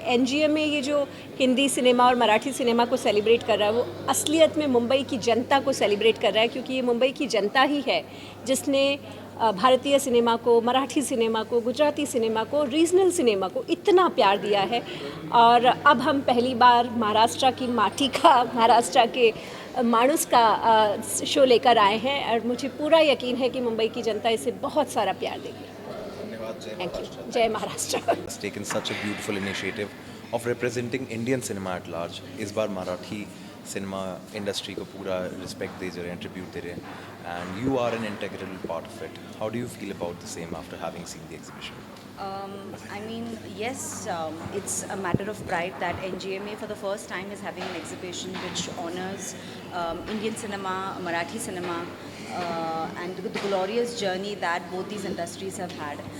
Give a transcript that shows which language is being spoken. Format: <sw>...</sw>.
<hi>NGMA ये जो Hindi cinema और मराठी सिनेमा को सेलिब्रेट कर रहा है, वो असलियत में मुंबई की जनता को सेलिब्रेट कर रहा है, क्योंकि ये मुंबई की जनता ही है जिसने भारतीय सिनेमा को, मराठी सिनेमा को, गुजराती सिनेमा को, रीजनल सिनेमा को इतना प्यार दिया है. और अब हम पहली बार महाराष्ट्र की माटी का, महाराष्ट्र के मानुस का शो लेकर आए हैं और मुझे पूरा यकीन है कि मुंबई की जनता इसे बहुत सारा प्यार देगी. धन्यवाद. जय</hi> <en>thank</en> <hi>महाराष्ट्र.</hi> <en>You.</en> <hi>जय Maharashtra.</hi> <en>has taken such a beautiful initiative of representing Indian cinema at large.</en> <hi>इस बार मराठी सिनेमा इंडस्ट्री को पूरा रिस्पेक्ट दे रहे हैं, ट्रिब्यूट दे रहे हैं,</hi> <en>and you are an integral part of it. How do you feel about the same after having seen the exhibition? I mean, yes, it's a matter of pride that NGMA for the first time is having an exhibition which honors Indian cinema, Marathi cinema, and the glorious journey that both these industries have had.</en>